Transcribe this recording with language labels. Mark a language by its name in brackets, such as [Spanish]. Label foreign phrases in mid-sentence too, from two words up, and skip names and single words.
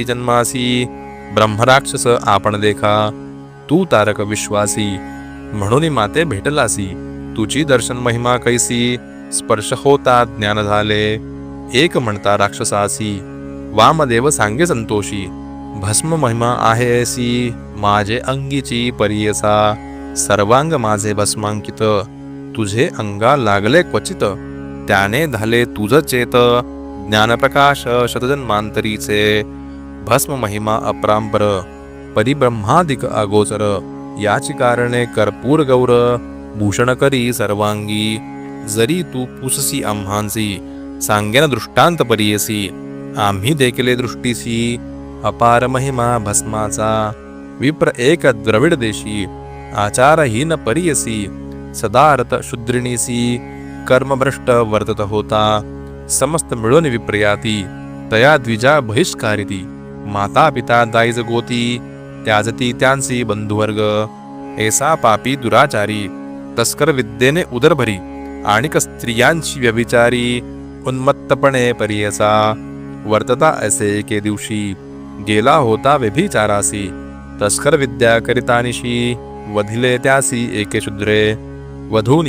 [Marathi] जन्मासी, ब्रह्मराक्षस आपण देखा, तू तारक विश्वासी, म्हणून माते भेटलासी, तुझी दर्शन महिमा कैसी, स्पर्श होता ज्ञान झाले, एक म्हणता राक्षसासी, वामदेव सांगे संतोषी, भस्म महिमा आहे ऐसी, माझे अंगीची परियसा, सर्वांग माझे भस्मांकित, तुझे अंगा लागले क्वचित, त्याने झाले तुझ चेत, ज्ञानप्रकाश शतजन्मांतरीचे, भस्म महिमा अपरांपर, परिब्रह्मादिक अगोचर, याची कारणे कर्पूर गौर, भूषण करी सर्वांगी, जरी तू पुससी आम्हांसी, सांगेन दृष्टांत परियसी, आम्ही देखले दृष्टीसी, अपार महिमा भस्माचा, विप्र एक द्रविड देशी, आचारहीन परियसी, सदारत शुद्रिणीसी, कर्मभ्रष्ट वर्तत होता, समस्त मिळून विप्रयाती, तया द्विजा बहिष्कारिती, माता पिता दाईज गोती, त्याजती त्यांची बंधुवर्ग, ऐसा पापी दुराचारी, तस्कर विद्येने उदरभरी, आणिक स्त्रियांची व्यभिचारी, उन्मत्तपणे परियसा, वर्तता असे एके दिवशी, गेला होता व्यभिचारासी, तस्कर विद्या करितानिशी, वधिले त्यासी एके शूद्रे, वधूनी